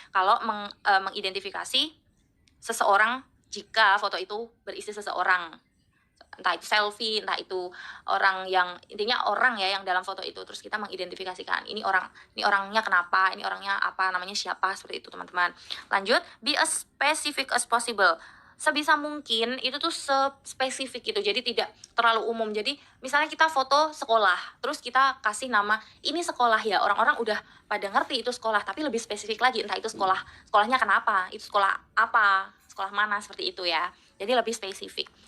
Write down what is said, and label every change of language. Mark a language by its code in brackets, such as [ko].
[id] Kalau mengidentifikasi seseorang jika foto itu berisi seseorang, entah itu selfie, entah itu intinya orang ya yang dalam foto itu, terus kita mengidentifikasikan ini orangnya kenapa, ini orangnya apa, namanya siapa, seperti itu teman-teman. Lanjut, [en] be as specific as possible. [id] Sebisa mungkin itu tuh spesifik gitu, jadi tidak terlalu umum. Jadi misalnya kita foto sekolah, terus kita kasih nama ini sekolah ya, orang-orang udah pada ngerti itu sekolah, tapi lebih spesifik lagi, entah itu sekolahnya kenapa, itu sekolah apa, sekolah mana, seperti itu ya. Jadi lebih spesifik.